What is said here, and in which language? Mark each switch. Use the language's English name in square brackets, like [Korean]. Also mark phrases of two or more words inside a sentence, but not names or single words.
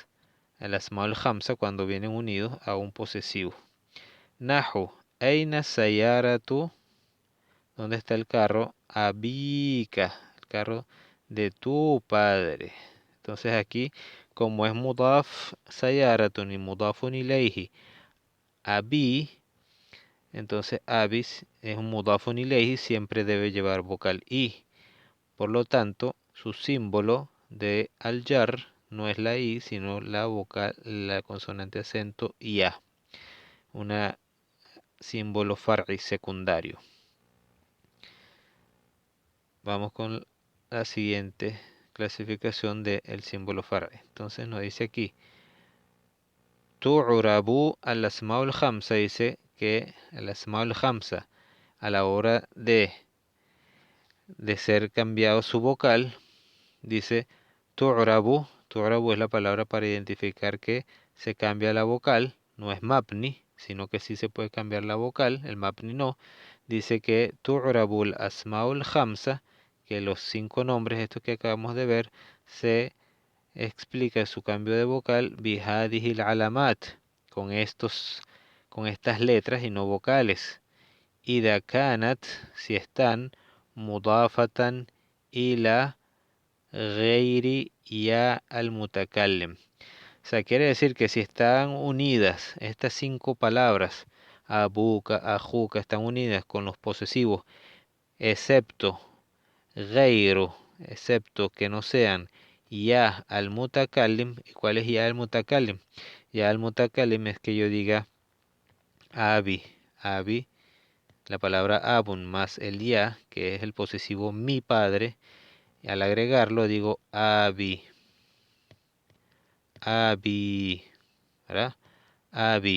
[Spanish] El [Arabic] الأسماء الخمسة [Spanish] cuando vienen unidos a un posesivo. [Arabic] نحو أين سيارة, [Spanish] ¿dónde está el carro? Abika, el carro de tu padre. Entonces aquí, como es [Arabic] مضاف سيارة [Spanish] y [Arabic] مضاف إليه, [Spanish] abi, entonces abis es un [Arabic] مضاف إليه, [Spanish] siempre debe llevar vocal i. Por lo tanto, su símbolo de al-jar no es la i, sino la vocal, la consonante acento ya. Una símbolo far'i secundario. Vamos con la siguiente clasificación del símbolo far'i. Entonces nos dice aquí, [Arabic] تعرب الأسماء الخمسة, [Spanish] dice que el [Arabic] الأسماء الخمسة [Spanish] a la hora de ser cambiado su vocal, dice tu'rabu. Tu'rabu es la palabra para identificar que se cambia la vocal, no es mabni, sino que sí se puede cambiar la vocal, el mabni no. Dice que [Arabic] تعرب الأسماء الخمسة, [Spanish] que los 5 nombres, estos que acabamos de ver, se explica su cambio de vocal [Arabic] بهذه العلامات, [Spanish] con estas letras y no vocales. [Arabic] إذا كانت, [Spanish] si están [Arabic] مضافة إلى غير ياء المتكلم. [Spanish] O sea, quiere decir que si están unidas estas 5 palabras, abuka, ajuka, están unidas con los posesivos, excepto gairu, excepto que no sean [Arabic] ياء المتكلم. [Spanish] ¿Y cuál es [Arabic] ياء المتكلم? ياء المتكلم [Spanish] es que yo diga [Arabic] أبي أبي, [Spanish] la palabra abun más el ya, que es el posesivo mi padre, y al agregarlo digo [Arabic] أبي أبي, [Spanish] ¿verdad? Abi.